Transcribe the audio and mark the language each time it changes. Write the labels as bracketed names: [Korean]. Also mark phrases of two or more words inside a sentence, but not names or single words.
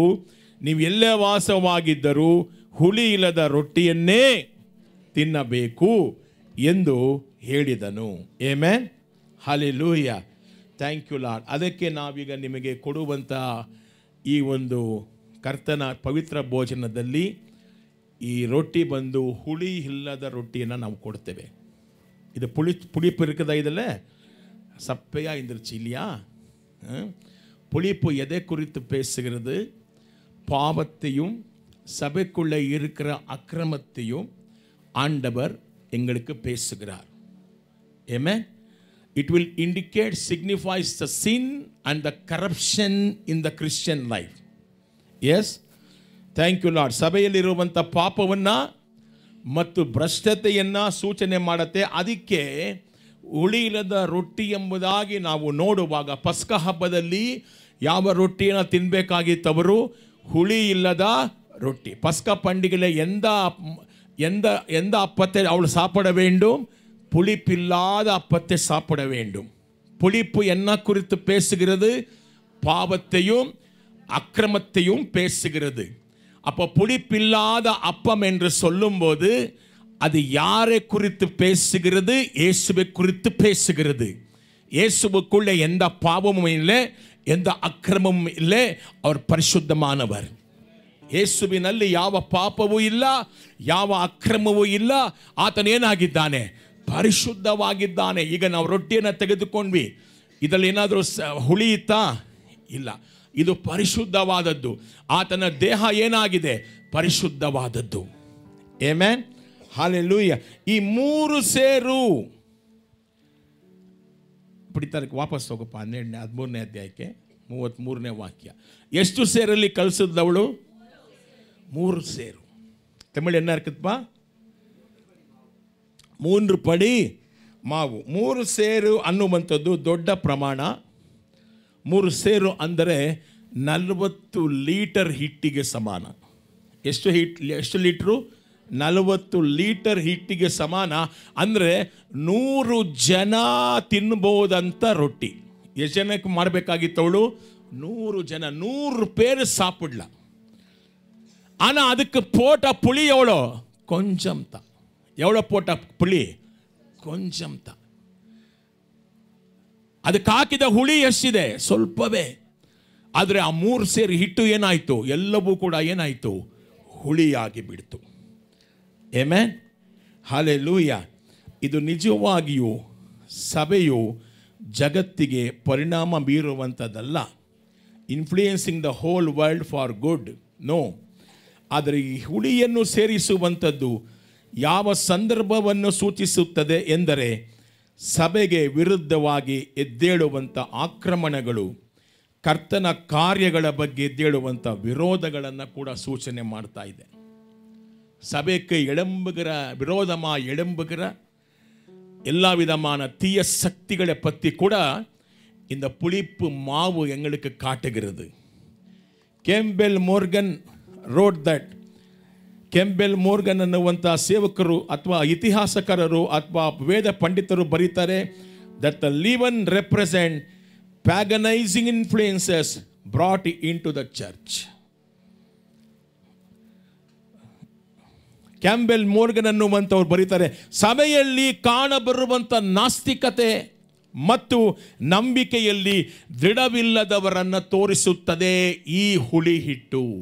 [Kannada] ನೀವು ಎಲ್ಲೇ ವಾಸವಾಗಿದ್ದರೂ ಹುಳಿ ಇಲ್ಲದ ರೊಟ್ಟಿಯನ್ನೇ ತಿನ್ನಬೇಕು ಎಂದು ಹೇಳಿದನು. ಆಮೆನ್. ಹಲ್ಲೆಲೂಯಾ. [English] Thank you Lord. [Kannada] ಅದಕ್ಕೆ ನಾವೀಗ ನಿಮಗೆ ಕೊಡುವಂಥ ಈ ಒಂದು ಕರ್ತನ ಪವಿತ್ರ ಭೋಜನದಲ್ಲಿ ಈ ರೊಟ್ಟಿ ಬಂದು ಹುಳಿ ಇಲ್ಲದ ರೊಟ್ಟಿಯನ್ನು ನಾವು ಕೊಡ್ತೇವೆ. [Tamil] ಇದು புளிப்பு இருக்குதா இதில்? சப்பையா இருந்துருச்சு இல்லையா? புளிப்பு எதை குறித்து பேசுகிறது? பாவத்தையும் சபைக்குள்ளே இருக்கிற அக்கிரமத்தையும் ஆண்டவர் எங்களுக்கு பேசுகிறார். [English] Amen. It will indicate, signifies the sin and the corruption in the Christian life. Yes. Thank you Lord. [Kannada] ಸಭೆಯಲ್ಲಿರುವಂಥ ಪಾಪವನ್ನು ಮತ್ತು ಭ್ರಷ್ಟತೆಯನ್ನು ಸೂಚನೆ ಮಾಡುತ್ತೆ. ಅದಕ್ಕೆ ಹುಳಿ ಇಲ್ಲದ ರೊಟ್ಟಿ ಎಂಬುದಾಗಿ ನಾವು ನೋಡುವಾಗ ಪಸ್ಕ ಹಬ್ಬದಲ್ಲಿ ಯಾವ ರೊಟ್ಟಿಯನ್ನು ತಿನ್ನಬೇಕಾಗಿತ್ತವರು? ಹುಳಿ ಇಲ್ಲದ ರೊಟ್ಟಿ. [Tamil] பஸ்கா பண்டிகையில் எந்த அப்பத்தை அவள் சாப்பிட வேண்டும்? புளிப்பில்லாத அப்பத்தை சாப்பிட வேண்டும். புளிப்பு என்ன குறித்து பேசுகிறது? பாவத்தையும் அக்கிரமத்தையும் பேசுகிறது. அப்போ புளிப்பில்லாத அப்பம் என்று சொல்லும்போது அது யாரை குறித்து பேசுகிறது? இயேசுவை குறித்து பேசுகிறது. இயேசுவுக்குள்ளே எந்த பாவமும் இல்லை, எந்த அக்கிரமமும் இல்லை. அவர் பரிசுத்தமானவர். [Kannada] ಯೇಸುವಿನಲ್ಲಿ ಯಾವ ಪಾಪವೂ ಇಲ್ಲ, ಯಾವ ಅಕ್ರಮವೂ ಇಲ್ಲ. ಆತನೇನಾಗಿದ್ದಾನೆ? ಪರಿಶುದ್ಧವಾಗಿದ್ದಾನೆ. ಈಗ ನಾವು ರೊಟ್ಟಿಯನ್ನು ತೆಗೆದುಕೊಂಡ್ವಿ, ಇದರಲ್ಲಿ ಏನಾದರೂ ಹುಳಿ ಇತ್ತಾ? ಇಲ್ಲ. ಇದು ಪರಿಶುದ್ಧವಾದದ್ದು. ಆತನ ದೇಹ ಏನಾಗಿದೆ? ಪರಿಶುದ್ಧವಾದದ್ದು. ಆಮೆನ್. ಹಲ್ಲೆಲೂಯಾ. ಈ ಮೂರು ಸೇರು ಬಿಡ್ತಾರೆ. ವಾಪಸ್ ಹೋಗಪ್ಪ 13ನೇ ಅಧ್ಯಾಯಕ್ಕೆ 33ನೇ ವಾಕ್ಯ. ಎಷ್ಟು ಸೇರಲ್ಲಿ ಕಳಿಸಿದವಳು? 3 ಸೇರು. [Tamil] ತಮಿಳು என்ன இருக்குதுப்பா? 3 படி மாவு. [Kannada] 3 ಸೇರು ಅನ್ನುವಂಥದ್ದು ದೊಡ್ಡ ಪ್ರಮಾಣ. 3 ಸೇರು ಅಂದರೆ 40 ಲೀಟರ್ ಹಿಟ್ಟಿಗೆ ಸಮಾನ. ಎಷ್ಟು ಲೀಟ್ರು? 40 ಲೀಟರ್ ಹಿಟ್ಟಿಗೆ ಸಮಾನ. ಅಂದರೆ 100 ಜನ ತಿನ್ಬೋದಂಥ ರೊಟ್ಟಿ. ಎಷ್ಟು ಜನಕ್ಕೆ ಮಾಡಬೇಕಾಗಿತ್ತವಳು? 100 ಜನ, [Tamil] 100 பேர் சாப்பிடலாம். ஆனால் அதுக்கு போட்ட புளி எவ்வளோ? கொஞ்சம் தான். எவ்வளோ போட்ட புளி? கொஞ்சம் தான். [Kannada] ಅದಕ್ಕೆ ಹಾಕಿದ ಹುಳಿ ಎಷ್ಟಿದೆ? ಸ್ವಲ್ಪವೇ. ಆದರೆ ಆ 3 ಸೇರು ಹಿಟ್ಟು ಏನಾಯಿತು? ಎಲ್ಲವೂ ಕೂಡ ಏನಾಯಿತು? ಹುಳಿಯಾಗಿ ಬಿಡ್ತು. ಆಮೆನ್. ಹಲ್ಲೆಲೂಯಾ. ಇದು ನಿಜವಾಗಿಯೂ ಸಭೆಯು ಜಗತ್ತಿಗೆ ಪರಿಣಾಮ ಬೀರುವಂಥದ್ದಲ್ಲ. [English] Influencing the whole world for good, no. [Kannada] ಆದರೆ ಈ ಹುಳಿಯನ್ನು ಸೇರಿಸುವಂಥದ್ದು ಯಾವ ಸಂದರ್ಭವನ್ನು ಸೂಚಿಸುತ್ತದೆ ಎಂದರೆ ಸಭೆಗೆ ವಿರುದ್ಧವಾಗಿ ಎದ್ದೇಳುವಂಥ ಆಕ್ರಮಣಗಳು, ಕರ್ತನ ಕಾರ್ಯಗಳ ಬಗ್ಗೆ ಎದ್ದೇಳುವಂಥ ವಿರೋಧಗಳನ್ನು ಕೂಡ ಸೂಚನೆ ಮಾಡ್ತಾ ಇದೆ. [Tamil] சபைக்கு எழும்புகிற எல்லா விதமான தீய சக்திகளை பற்றி கூட இந்த புளிப்பு மாவு எங்களுக்கு காட்டுகிறது. [English] Campbell Morgan wrote that. [Kannada] ಕೆಂಬೆಲ್ ಮೋರ್ಗನ್ ಅನ್ನುವಂಥ ಸೇವಕರು ಅಥವಾ ಇತಿಹಾಸಕಾರರು ಅಥವಾ ವೇದ ಪಂಡಿತರು ಬರೀತಾರೆ [English] that the leaven represent paganizing influences brought in to the church. [Kannada] ಕ್ಯಾಂಬೆಲ್ ಮೋರ್ಗನ್ ಅನ್ನುವಂಥವ್ರು ಬರೀತಾರೆ, ಸಭೆಯಲ್ಲಿ ಕಾಣಬರುವಂಥ ನಾಸ್ತಿಕತೆ ಮತ್ತು ನಂಬಿಕೆಯಲ್ಲಿ ದೃಢವಿಲ್ಲದವರನ್ನು ತೋರಿಸುತ್ತದೆ ಈ ಹುಳಿ ಹಿಟ್ಟು.